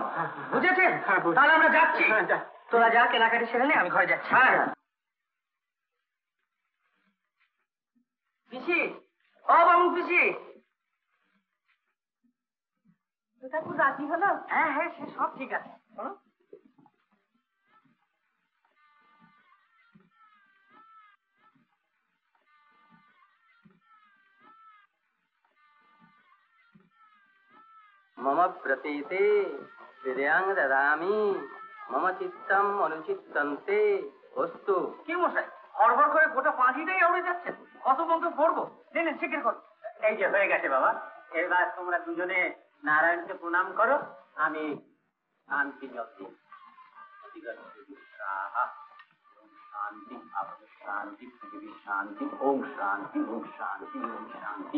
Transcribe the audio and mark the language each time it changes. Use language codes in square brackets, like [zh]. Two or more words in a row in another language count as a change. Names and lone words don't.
[bn] বুঝেছেন? তাহলে আমরা যাচ্ছি। তোরা যা, কেনাকাটি সেরে নে, আমি ঘরে যাচ্ছি। হ্যাঁ পিসি, ও বামুন পিসি, রাজি হলো? হ্যাঁ হ্যাঁ, সে সব ঠিক আছে। [sa] मम प्रतीते हृदयां ददामि मम चित्तम अनुचित्तन्ते वस्तु। [bn] কি মশাই, হড়বড় করে গোটা পাঁচিটাই উড়ে যাচ্ছে, কত মন্ত্র পড়বো? নেন শিখির করো। এই যে হয়ে গেছে বাবা, এবার তোমরা দুজনে নারায়ণকে প্রণাম করো, আমি শান্তি জল দিই। শান্তি, শান্তি, পৃথিবীর শান্তি, ওম শান্তি, ওম শান্তি, ওম শান্তি।